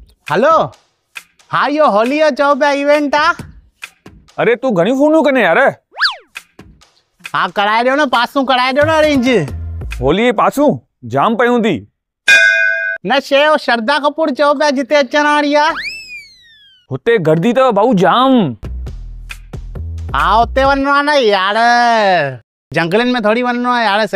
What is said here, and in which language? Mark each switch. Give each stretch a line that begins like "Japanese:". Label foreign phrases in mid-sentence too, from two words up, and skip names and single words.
Sindhi: हेलो हाँ यो होली जो चओ पिया इवेंट आ। अरे तू घणी फोनूं कने यार। हाँ कराए ॾियो न पासूं कराए ॾियो न अरेंज। होली जे पासूं जाम पयूं थी। न शे वो श्रद्धा कपूर चओ पिया जिते अचण वारी आ। हुते गर्दी तो भाऊ जाम। हाँ हुते वञणो आहे न यार, जंगलनि में थोड़ी वञणो आहे यार।